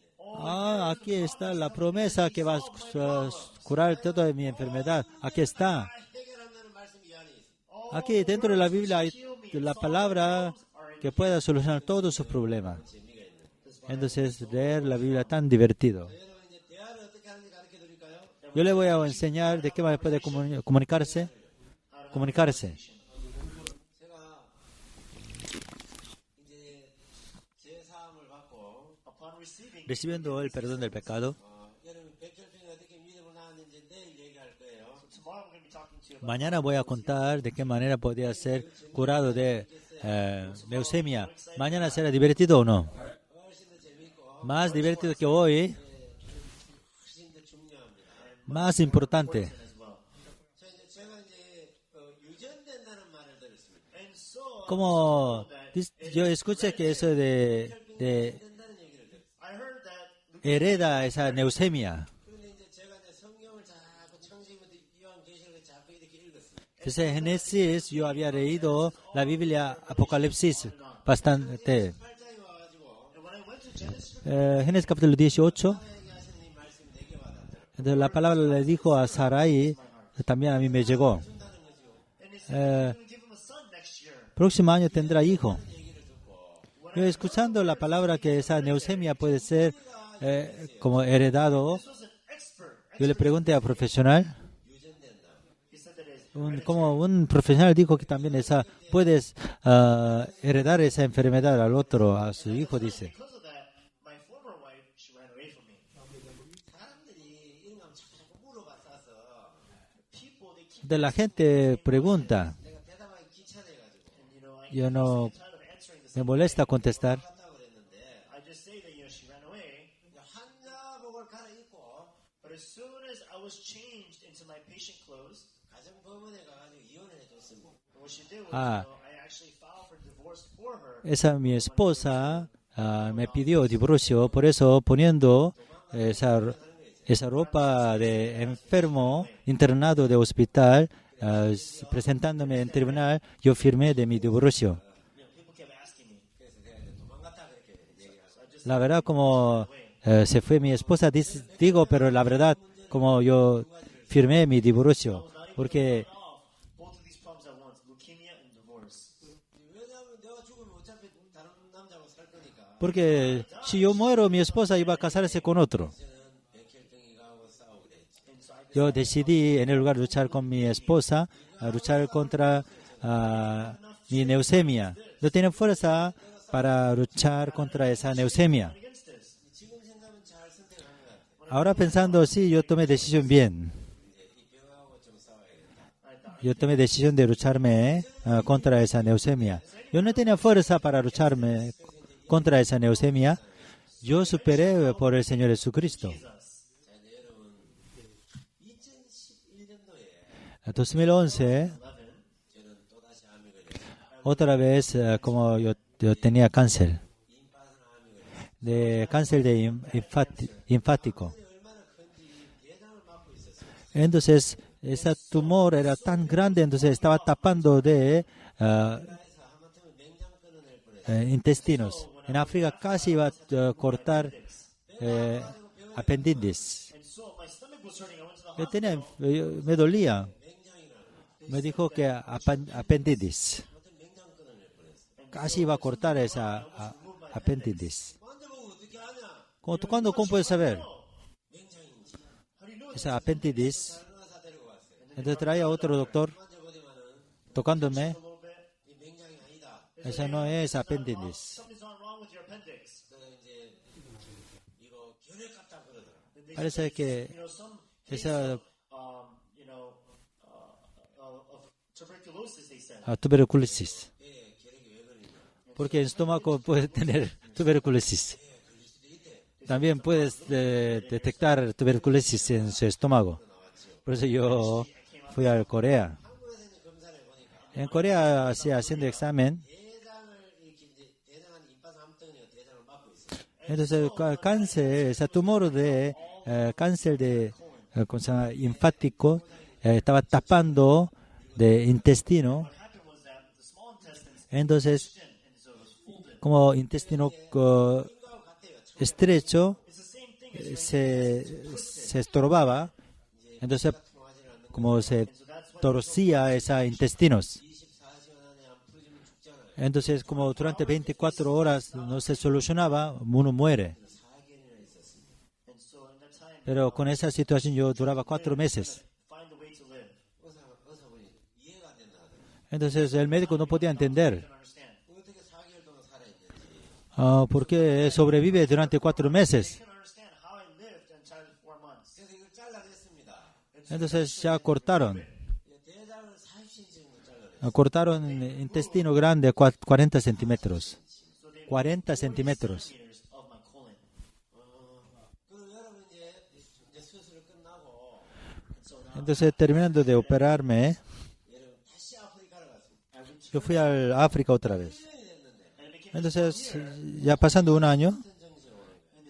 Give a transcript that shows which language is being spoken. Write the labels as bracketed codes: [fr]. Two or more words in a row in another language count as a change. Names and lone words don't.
[es] aquí está la promesa que va a curar toda mi enfermedad. Aquí está. [ko] 해결한다는 말씀이 이 안에 있습니다. [es] Aquí dentro de la Biblia hay la palabra que pueda solucionar todos sus problemas. Entonces, leer la Biblia es tan divertido. [ko] 여러분 이제 대화를 어떻게 하는지 가르쳐 드릴까요? [es] Yo le voy a enseñar de qué manera puede comunicarse. [ko] 제가 이제 제 사함을 받고 [en] Upon receiving, [es] Recibiendo el perdón del pecado, [ko] 여러분 백혈병이 어떻게 믿음을 낳았는지 내일 얘기할 거예요. [en] tomorrow we're going to be talking to you about [es] mañana voy a contar de qué manera podía ser curado de leucemia. ¿Mañana será divertido o no? [ko] 훨씬 더 재미있고 [es] Más divertido que hoy, [ko] 훨씬 더 중요합니다. [es] más importante. [en] as well. [ko] 제가 이제 유전된다는 말을 들었습니다. [en] And so, [es] Como yo escuché que eso de [ko] 된다는 얘기를 들었어요. [en] I heard that [es] hereda esa leucemia. [ko] 그런데 이제 제가 이제 성경을 자꾸 창세기부터 요한계시록을 자꾸 이렇게 읽었습니다. [es] Desde Génesis yo había leído la Biblia Apocalipsis bastante. [ko] 8장에 와가지고 [en] when I went to Genesis, [es] Génesis capítulo 18. [ko] 얘기하시는 이 말씀이 내게 와닿더라고요. [es] Entonces la palabra le dijo a Sarai, también a mí me llegó. [en] and he said, I'm going to give him a son next year. [es] Próximo año tendrá hijo. Yo escuchando la palabra que esa leucemia puede ser como heredado, [en] This was an expert. [es] yo le pregunté a profesional, [en] He said that it's [es] como un profesional dijo que también puedes heredar esa enfermedad al otro, a su hijo, dice. [en] because of that, my former wife, she ran away from me. [ko] 사람들이 이런 거 자꾸 물어봤어서 [en] People, they keep, [es] De la gente pregunta, [ko] 내가 대답하기 귀찮아가지고 [en] and you know, [es] yo no [en] tired of answering this. [es] me molesta contestar. [ko] 한다고 그랬는데 [en] I just say that, she ran away. [ko] 환자복을 갈아입고 [en] But as soon as I was changed into my patient clothes, [ko] 가정법원에 가가지고 이혼을 해줬습니다. [en] what she did was, Ah. I actually filed for divorce for her. [es] Esa mi esposa me pidió divorcio, por eso poniendo esa ropa de enfermo, internado de hospital, presentándome en tribunal, yo firmé de mi divorcio. [en] People kept asking me. [ko] 그래서 내가 이제 도망갔다 그렇게 얘기하고 [es] La verdad, como se fue mi esposa, digo, pero la verdad, como yo firmé mi divorcio, porque [en] Both of these problems at once, leukemia and divorce. [ko] 왜냐하면 내가 죽으면 어차피 다른 남자하고 살 거니까 [es] porque si yo muero, mi esposa iba a casarse con otro. [ko] 저는 백혈병이 가고 싸우게 됐지. [en] And so I [es] Yo decidí, en el lugar de luchar con mi esposa, a luchar contra mi leucemia. No tenía fuerza para luchar contra esa leucemia. [en] against this. [ko] 지금 생각하면 잘 선택한 것 같아. [es] Ahora pensando, sí, yo tomé decisión bien. [ko] 이 병하고 좀 싸워야겠다. [es] Yo tomé decisión de lucharme contra esa leucemia. Yo no tenía fuerza para lucharme contra esa leucemia. Yo superé por el Señor Jesucristo. [ko] 자, 이제 여러분 2011년도에 2011, 저는 또다시 암이 걸렸어요. [es] otra vez, como yo tenía cáncer, de cáncer de linfático. [ko] 얼마나 큰지 대장을 맡고 있었어요. [es] Entonces, ese tumor era tan grande, entonces estaba tapando de [ko] 그래서 하마터면 맹장 끊어낼 뻔했어요. [es] intestinos. En África casi iba a cortar apéndice. [en] And so my stomach was hurting. I went to the [es] Yo tenía, me dolía. Me dijo que apéndice. Casi iba a cortar esa apéndice. [ko] 만져보고 어떻게 아냐? [es] ¿Cuándo cómo puedes saber? [ko] 맹장인지. [es] Esa apéndice. [ko] 변호사 데리고 갔어요. [es] Entonces traía otro doctor [ko] 만져보더만은 [es] tocándome. [en] a little bit. [ko] 이 맹장이 아니다. [es] Esa no es apéndice. [en] Something's not wrong with your appendix. [ko] 그래서 이제 이거 결핵 같다 그러더라. [es] Parece que [en] You know, some [es] esa [en] you know, of tuberculosis, they said. tuberculosis. [ko] 예, 결핵이 왜 그러냐? [es] Porque el estómago puede tener tuberculosis. También puedes detectar tuberculosis en su estómago. Por eso yo fui a Corea. En Corea, haciendo examen, [ko] 대장을 이렇게 이제 대장한 이빨 암덩이가 대장을 막고 있어요. [es] entonces el cáncer, ese tumor de cáncer de ¿cómo se llama? Linfático estaba tapando de intestino. [en] What happened was that the small intestines [es] Entonces, [en] and so it was folded. [es] como intestino estrecho, [en] It's the same [es] se estorbaba, entonces como se torcía esos intestinos. [ko] 24시간 안에 안 풀어지면 죽잖아요. [es] Entonces como durante 24 horas no se solucionaba, uno muere. [ko] 4개월이나 있었습니다. [en] And so in that time, [es] Pero con esa situación yo duraba 4 meses. [en] find a way to live. [ko] 의사분이 이해가 안 된다 하더라고요. [es] Entonces el médico no podía entender [en] Don't understand. [ko] 어떻게 4개월 동안 살아있는지. [es] por qué sobrevive durante 4 meses. [en] Can't understand how I lived inside of 4 months. [ko] 그래서 이걸 잘라냈습니다. [es] Entonces ya cortaron. [ko] 대장을 40cm 정도 잘라냈어요. [es] Cortaron intestino grande 40 centímetros. 40 centímetros. [en] Meters of my colon. [ko] 그리고 여러분 이제 수술을 끝나고 [es] Entonces terminando de operarme, [ko] 여러분 다시 아프리카를 갔습니다. [es] yo fui al África otra vez. [ko] 1년이 됐는데 [en] And it became [es] Entonces ya pasando un año, [ko] 정신이 오는 거예요.